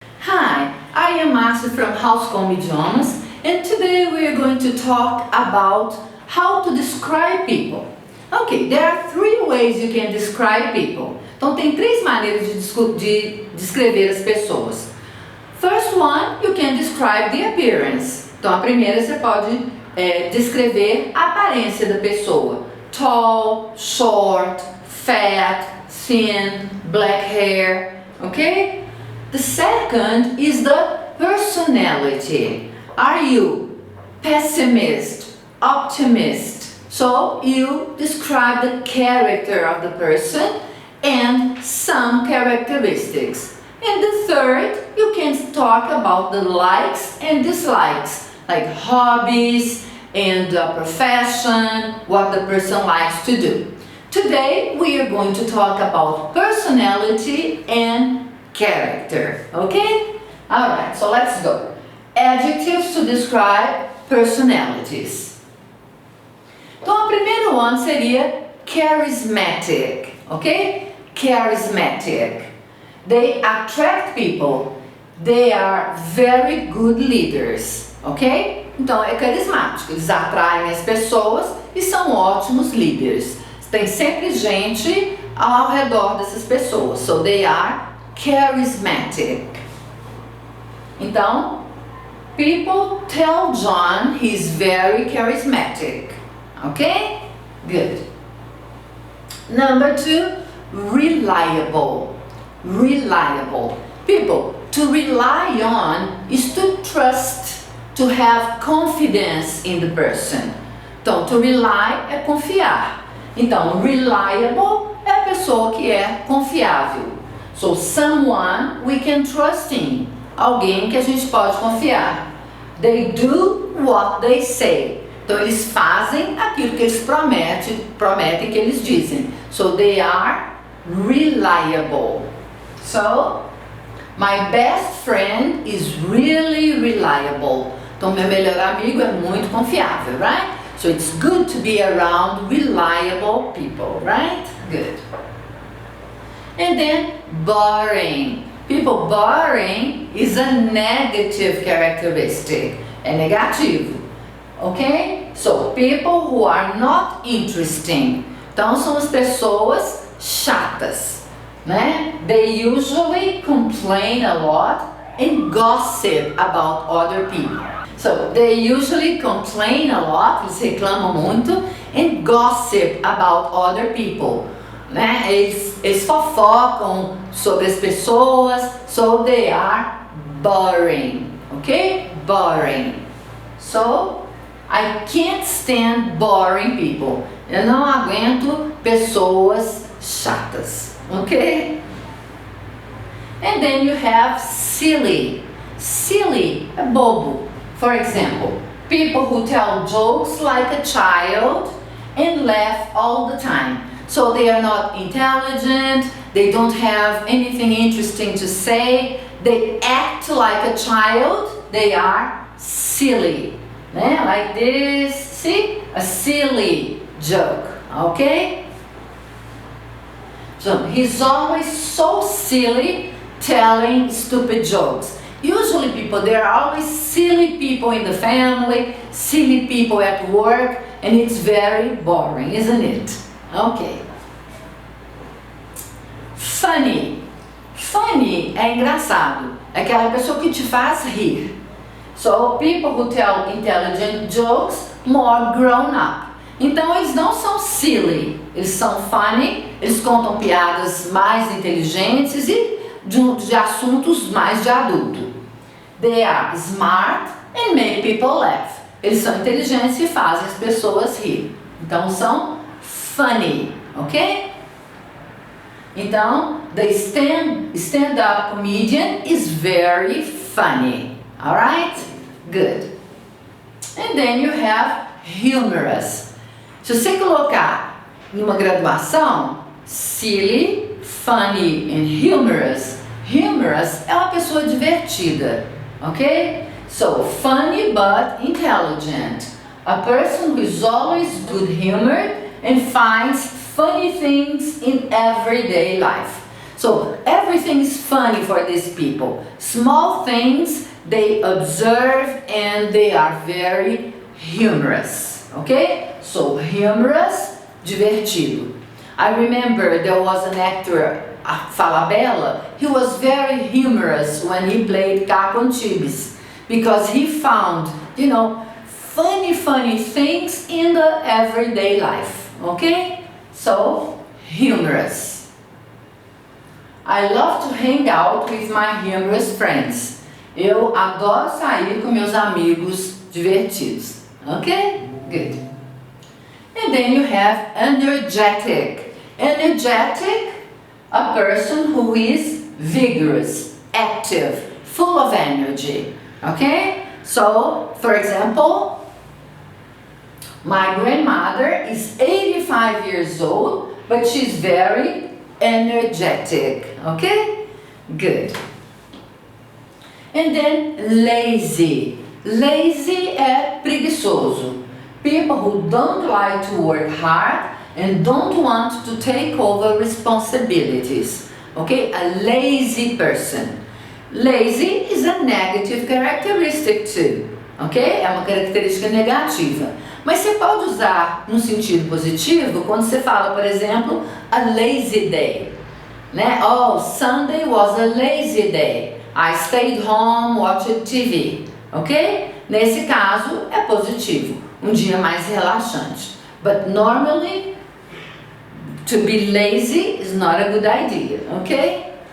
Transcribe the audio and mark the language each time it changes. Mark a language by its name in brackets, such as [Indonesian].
[English] Hi, I am Márcia from House com Idiomas, and today we are going to talk about how to describe people. Okay, there are three ways you can describe people. [Portuguese] Então tem três maneiras de descrever as pessoas. [English] First one, you can describe the appearance. [Portuguese] Então a primeira você pode descrever a aparência da pessoa. [English] Tall, short, fat, thin, black hair, okay? The second is the personality. Are you pessimist, optimist? So you describe the character of the person and some characteristics. And the third, you can talk about the likes and dislikes, like hobbies and profession, what the person likes to do. Today we are going to talk about personality and character, okay? Alright, so let's go. Adjectives to describe personalities. [Portuguese] Então, a primeira one seria charismatic, ok? [English] Charismatic. They attract people. They are very good leaders, ok? [Portuguese] Então, é carismático. Eles atraem as pessoas e são ótimos líderes. Tem sempre gente ao redor dessas pessoas. [English] So, they are charismatic. Então, people tell John he's very charismatic. Okay? Good. Number two, reliable. Reliable. People, to rely on is to trust, to have confidence in the person. [Portuguese] Então, to rely é confiar. Então, reliable é a pessoa que é confiável. [English] So, someone we can trust in. [Portuguese] Alguém que a gente pode confiar. [English] They do what they say. [Portuguese] Então, eles fazem aquilo que eles prometem que eles dizem. [English] So, they are reliable. So, my best friend is really reliable. [Portuguese] Então, meu melhor amigo é muito confiável, right? [English] So, it's good to be around reliable people, right? Good. And then, boring. People, boring is a negative characteristic. [Portuguese] É negativo. [English] Ok? So, people who are not interesting. [Portuguese] Então, são as pessoas chatas, né? [English] They usually complain a lot and gossip about other people. So, they usually complain a lot, [Portuguese] eles reclamam muito, [English] and gossip about other people. Né? [Portuguese] Eles fofocam sobre as pessoas, [English] so they are boring, ok? Boring. So, I can't stand boring people. [Portuguese] Eu não aguento pessoas chatas, ok? [English] And then you have silly. Silly [Portuguese] é bobo. [English] For example, people who tell jokes like a child and laugh all the time. So they are not intelligent, they don't have anything interesting to say, they act like a child, they are silly. Né? Like this, see? A silly joke, okay? So he's always so silly telling stupid jokes. Usually people, there are always silly people in the family, silly people at work, and it's very boring, isn't it? Okay. [Portuguese] Funny. Funny é engraçado. É aquela pessoa que te faz rir. [English] So, people who tell intelligent jokes, more grown up. [Portuguese] Então, eles não são silly. Eles são funny. Eles contam piadas mais inteligentes e de assuntos mais de adulto. [English] They are smart and make people laugh. [Portuguese] Eles são inteligentes e fazem as pessoas rir. Então, são funny, ok? [English] Então, the stand-up comedian is very funny. Alright? Good. And then you have humorous. [Portuguese] Se você colocar em uma graduação, silly, funny and humorous. Humorous é uma pessoa divertida, ok? [English] So, funny but intelligent. A person who is always good-humored and finds funny things in everyday life. So everything is funny for these people. Small things they observe and they are very humorous. Okay? So humorous, divertido. I remember there was an actor, Falabella. He was very humorous when he played Caco Antibes because he found, you know, funny things in the everyday life. Okay? So humorous. I love to hang out with my humorous friends. [Portuguese] Eu adoro sair com meus amigos divertidos. [English] Okay? Good. And then you have energetic. Energetic, a person who is vigorous, active, full of energy. Okay? So, for example, my grandmother is 85 years old, but she's very energetic. Okay? Good. And then lazy. [Portuguese] Lazy é preguiçoso. [English] People who don't like to work hard and don't want to take over responsibilities. Okay? A lazy person. Lazy is a negative characteristic too. Ok? [Portuguese] É uma característica negativa. Mas você pode usar no sentido positivo quando você fala, por exemplo, a lazy day. [English] Né? Oh, Sunday was a lazy day. I stayed home, watched TV. Ok? [Portuguese] Nesse caso é positivo. Um dia mais relaxante. [English] But normally, to be lazy is not a good idea. Ok?